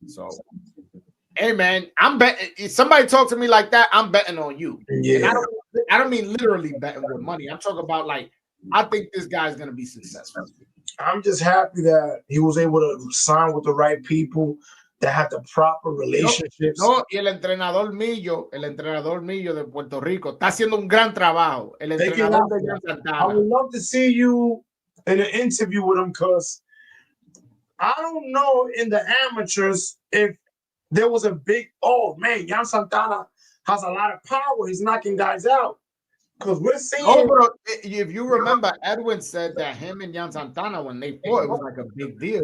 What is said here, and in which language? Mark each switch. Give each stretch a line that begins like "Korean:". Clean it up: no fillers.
English: So hey man, I'm betting. If somebody talk to me like that, I'm betting on you. Yeah. And I don't mean literally betting with money. I'm talking about like, I think this guy's gonna be successful. I'm just happy that he was able to sign with the right people that have the proper relationships.
Spanish: No, y el entrenador mío de Puerto Rico está haciendo un gran trabajo. El entrenador de Santana.
English: I would love to see you in an interview with him because I don't know in the amateurs if there was a big, oh man, Jan Santana has a lot of power. He's knocking guys out. Because we're seeing. Oh, bro, if you remember, Edwin said that him and Jan Santana, when they fought, it was like a big deal.